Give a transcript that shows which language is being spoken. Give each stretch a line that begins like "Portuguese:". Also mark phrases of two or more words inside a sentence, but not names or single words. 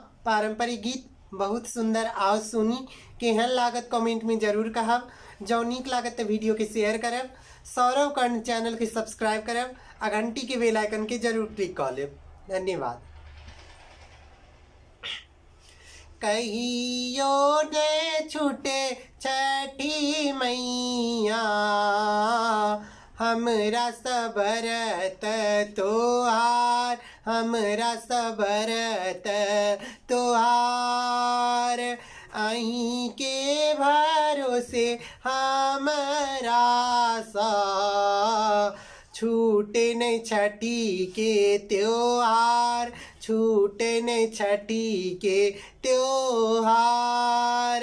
Maithili: पारंपरिक गीत बहुत सुंदर, आओ सुनी। केहन लागत कमेंट में जरूर कहब। जँ नीक लागत तो वीडियो के शेयर करब, सौरभ कर्ण चैनल के सब्सक्राइब करब आ घंटी के
English: bell icon
Maithili: के जरूर क्लिक कर लेब। धन्यवाद। कहियो ने छूटे छठी मैया, हमरा सबरत तोहार, हमरा सबरत तोहार। अहीं के भरोसे हमरा सा छूटे नहीं छठी के त्योहार, छूटे नहीं छठी के त्योहार।